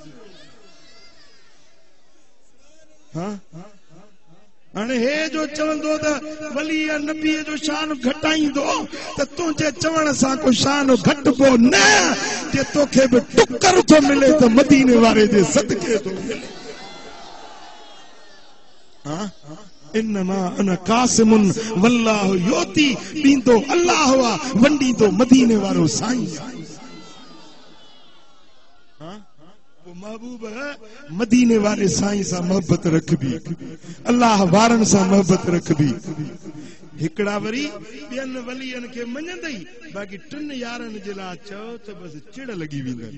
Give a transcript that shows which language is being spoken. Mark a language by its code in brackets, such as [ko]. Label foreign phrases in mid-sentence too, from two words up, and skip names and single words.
[sd] हाँ हाणे हे जो चवंदो त वली नबी जो शान घटाईंदो त तुंहिंजे चवण सां को शान घटिबो न, जे तोखे बि टुकर थो मिले त मदीने वारे जे सदके थो मिले। [ar] हाँ إنما أنا قاسم والله يعطي, [sd] ॾींदो अल्लाह वा, वंडींदो मदीने वारो साईं। महबूब मदीने वाले साईं सां मोहब्बत रखबी, अल्लाह वारन सां मोहब्बत रखबी। हिकड़ा वरी ॿियनि वलियनि खे मञंदई, बाक़ी टिन यारनि जे लाइ चओ त बस चिड़ लॻी वेंदनि।